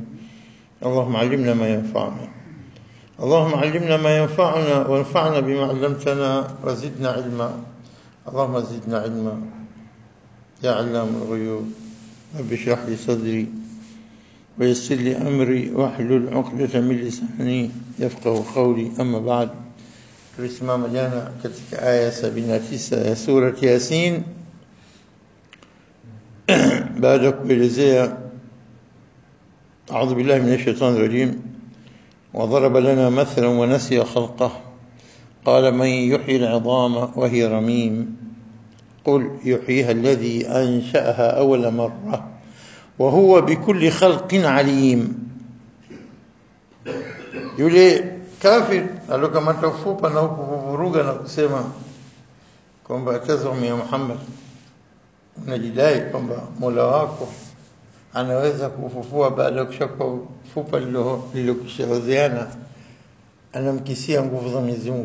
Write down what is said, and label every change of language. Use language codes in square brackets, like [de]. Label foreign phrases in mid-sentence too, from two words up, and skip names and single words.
[ar] اللهم علمنا ما ينفعنا، اللهم علمنا ما ينفعنا وانفعنا بما علمتنا وزدنا علما. اللهم زدنا علما يا علام الغيوب. رب اشرح لي صدري ويسر لي أمري واحلل عقدة من لساني يفقه قولي. أما بعد، [sw] tulisimama jana katika aya 79 ya surati Yasin baada ya kuelezea [ar] أعوذ بالله من الشيطان الرجيم وضرب لنا مثلا ونسي خلقه قال من يحيي العظام وهي رميم قل يحييها الذي أنشأها أول مرة وهو بكل خلق عليم. [sw] Yule kafir alokamata ufupa na kuvuruga na kusema kwamba tazama ya Muhammad, unajidai kwamba Mola wako anaweza kufufua baada ya kushakuwa fupa lililokishaozeana, anamkisia nguvu za Mwenyezi Mungu.